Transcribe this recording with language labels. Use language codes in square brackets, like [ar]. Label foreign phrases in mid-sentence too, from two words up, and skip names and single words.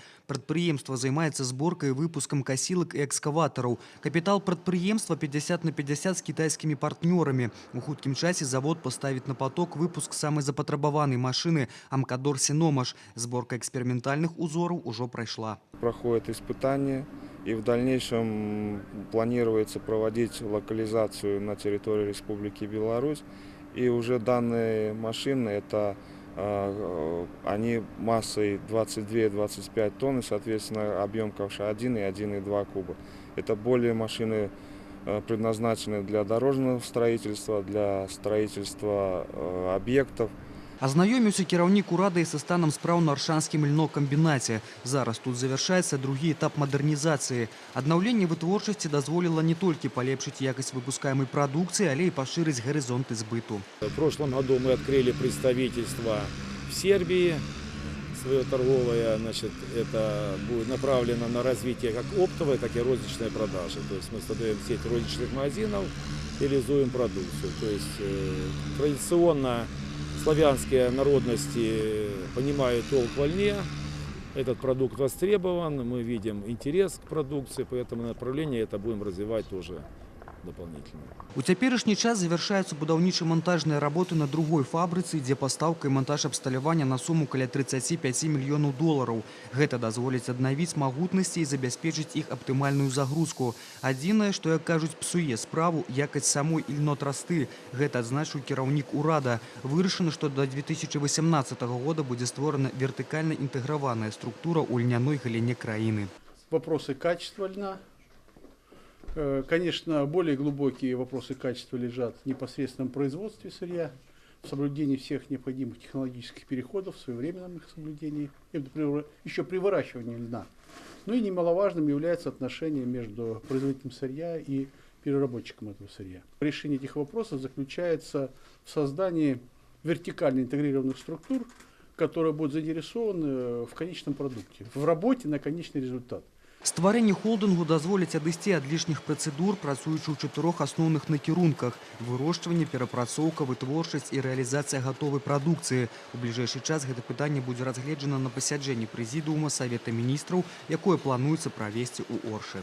[be] Прадпрыемства займаецца зборкай і выпускам касілак і экскаватараў. Капітал прадпрыемства 50 на 50 з кітайскімі партнёрамі. У хуткім часе завод паставіць на поток выпуск самай запатрабаванай машыны «Амкадор Синомаш». Зборка экспериментальных узораў ужо прайшла. [ru] Проходит испытания, и в дальнейшем планируется проводить локализацию на территории Республики Беларусь. И уже данные машины, они массой 22-25 тонн, соответственно, объем ковша 1 и 1,2 куба. Это более машины, предназначенные для дорожного строительства, для строительства объектов. [be] Азнаёміўся кіраўнік урада і са станам спраў на Аршанскім льнокамбінаце. Зараз тут завяршаецца другі этап мадэрнізацыі. Аднаўленне вытворчасці дазволіла не толькі палепшыць якасць выпускаемай прадукцыі, але і пашырыць гарызонты збыту. [ru] В прошлом году мы открыли представительство в Сербии. Свое торговое, это будет направлено на развитие как оптовой, так и розничной продажи. То есть мы создаем сеть розничных магазинов и реализуем продукцию. То есть традиционно славянские народности понимают толк в льне. Этот продукт востребован, мы видим интерес к продукции, поэтому направление это будем развивать тоже дополнительно. [be] У цяперашні час завяршаюцца будаўніча-монтажныя работы на другой фабрыцы, дзе пастаўка і монтаж абсталявання на суму каля 35 мільёнаў долараў. Гэта дазволіць аднавіць магутнасці і забяспечыць іх аптымальную загрузку. Адзінае, што, як кажуць, псуе справу, якасць самой ільнотрасты. Гэта адзначыў кіраўнік урада. Вырашана, што да 2018 года будзе створана вертыкальна інтэграваная структура ў льняной галіне краіны. [ru] Вопросы качества льна. Конечно, более глубокие вопросы качества лежат в непосредственном производстве сырья, в соблюдении всех необходимых технологических переходов, в своевременном их соблюдении, еще при выращивании льна. Ну и немаловажным является отношение между производителем сырья и переработчиком этого сырья. Решение этих вопросов заключается в создании вертикально интегрированных структур, которые будут заинтересованы в конечном продукте, в работе на конечный результат. [be] Стварэнне холдынгу дазволіць адысці ад лішніх працэдур, працуючы ў 4 асноўных накірунках: вырошчванне, перапрацоўка, вытворчасць і рэалізацыя гатовай прадукцыі. У бліжэйшы час гэта пытанне будзе разгледжана на пасяджэнні прэзідыума Савета міністраў, якое плануецца правесці ў Оршы.